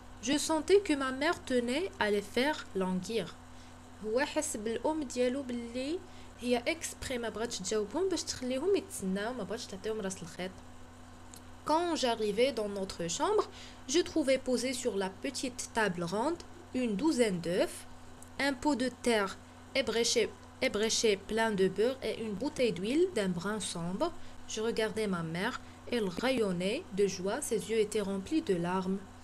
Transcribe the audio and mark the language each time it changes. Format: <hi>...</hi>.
<fr>Je sentais que ma mère tenait à les faire languir.</fr> <ar>هو حس بالام ديالو باللي هي اكسبري ما بغاتش تجاوبهم باش تخليهم يتسناو، ما بغاتش تعطيهم راس الخيط.</ar> <fr>Quand j'arrivais dans notre chambre, je trouvais posé sur la petite table ronde une douzaine d'œufs, un pot de terre ébréché plein de beurre et une bouteille d'huile d'un brun sombre. Je regardais ma mère, elle rayonnait de joie, ses yeux étaient remplis de larmes.</fr>